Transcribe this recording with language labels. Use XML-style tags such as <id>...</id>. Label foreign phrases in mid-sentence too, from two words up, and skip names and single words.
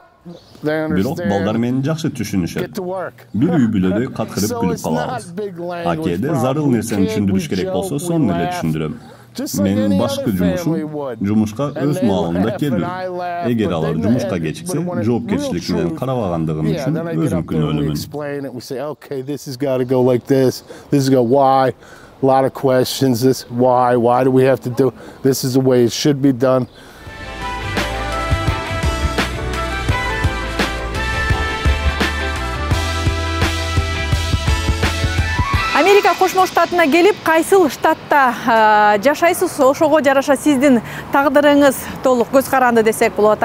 <ky>Бирок балдар мени жакшы түшүнүшөт. Бир үй бүлөдө каткырып күлүп калабыз. Акеде зарыл нерсени түшүндүрүш керек болсо, сонун эле түшүндүрөм. Менин башкы жумушум жумушка өз маалында келүү. Эгер алар жумушка кечиксе, жоопкерчилик менен карабагандыгым үчүн өзүм күнөөлүмүн.</ky> <en>Okay, this has got to go like this. This is why. A lot of questions. This why? Why do we have to do? This is the way it should be done.</en> <ky>Америка Кошмо Штатына келип, кайсыл штатта жашайсыз, ошого жараша сиздин тагдырыңыз толук көз каранды десек болот.</ky>